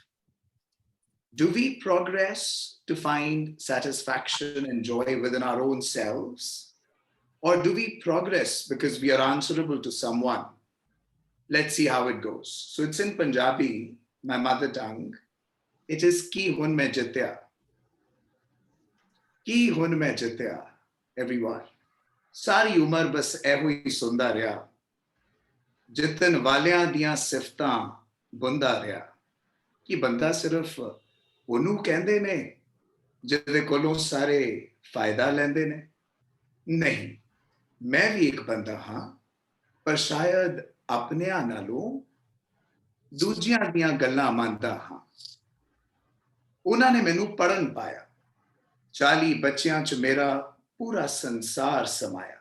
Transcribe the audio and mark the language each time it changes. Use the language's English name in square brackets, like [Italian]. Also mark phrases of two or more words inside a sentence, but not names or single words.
[English] Do we progress to find satisfaction and joy within our own selves? Or do we progress because we are answerable to someone? Let's see how it goes. So it's in Punjabi, my mother tongue. It is Ki Hun Main Jitya. Ki Hun Main Jitya, everyone. [Punjabi] ਸਾਰੀ ਉਮਰ ਬਸ ਇਹੋ ਹੀ ਸੁਣਦਾ ਰਿਹਾ. ਜਿੱਤਣ ਵਾਲਿਆਂ ਦੀਆਂ ਸਿਫ਼ਤਾਂ ਬੁਣਦਾ ਰਿਹਾ. ਕੀ ਬੰਦਾ ਸਿਰਫ਼ ਉਹਨੂੰ ਕਹਿੰਦੇ ਨੇ ਜਿਹਦੇ ਕੋਲੋਂ ਸਾਰੇ ਫਾਇਦਾ ਲੈਂਦੇ ਨੇ? ਨਹੀਂ, ਮੈਂ ਵੀ ਇੱਕ ਬੰਦਾ ਹਾਂ, ਪਰ ਸ਼ਾਇਦ ਆਪਣਿਆਂ ਨਾਲੋਂ ਦੂਜਿਆਂ ਦੀਆਂ ਗੱਲਾਂ ਮੰਨਦਾ ਹਾਂ। ਉਹਨਾਂ ਨੇ ਮੈਨੂੰ ਪੜ੍ਹਨ ਪਾਇਆ, 40 ਬੱਚਿਆਂ 'ਚ ਮੇਰਾ ਪੂਰਾ ਸੰਸਾਰ ਸਮਾਇਆ।